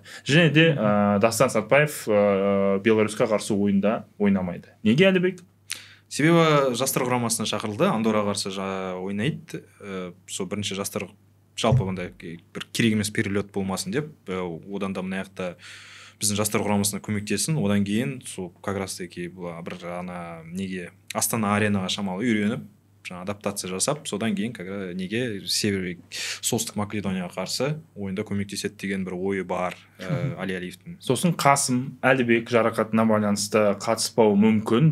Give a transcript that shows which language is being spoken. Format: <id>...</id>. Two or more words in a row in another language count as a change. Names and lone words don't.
<kk>Және де Дастан Сатпаев Беларусьқа қарсы ойында ойнамайды. Неге, Әлібек? Себебі жастар құрамасына шақырылды, Андорраға қарсы ойнайды. Сол бірінші жастар жалпы ондай бір керек емес перелет болмасын деп, одан да мына жақта біздің жастар құрамасына көмектесін. Одан кейін сол</kk> <ru>как раз таки</ru> <kk>бір неге Астана аренаға шамалы үйреніп, адаптация жасап, содан кейін неге солтүстік Македонияға қарсы ойында көмектеседі деген бір ойы бар Али Алиевтің. Сосын Қасым Әлібек жарақатына байланысты қатыспауы мүмкін.</kk>